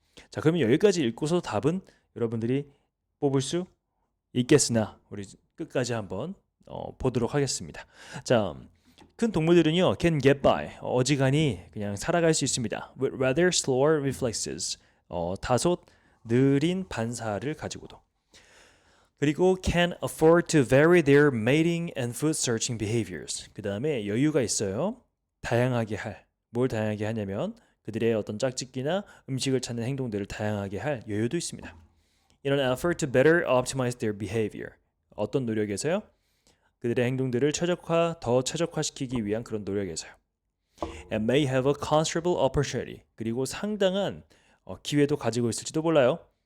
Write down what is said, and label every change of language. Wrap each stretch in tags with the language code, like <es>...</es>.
<ko>자, 그러면 여기까지 읽고서 답은 여러분들이 뽑을 수 있겠으나 우리 끝까지 한번 보도록 하겠습니다. 자, 큰 동물들은요</ko> <en>can get by,</en> <ko>어지간히 그냥 살아갈 수 있습니다.</ko> <en>with rather slower reflexes,</en> <ko>다소 느린 반사를 가지고도. 그리고</ko> <en>can afford to vary their mating and food searching behaviors.</en> <ko>그 다음에 여유가 있어요. 뭘 다양하게 하냐면 그들의 어떤 짝짓기나 음식을 찾는 행동들을 다양하게 할 여유도 있습니다.</ko> <en>In an effort to better optimize their behavior.</en> <ko>어떤 노력에서요? 그들의 행동들을 더 최적화시키기 위한 그런 노력에서요.</ko> <en>And may have a considerable opportunity.</en> <ko>그리고 상당한 기회도 가지고 있을지도 몰라요.</ko>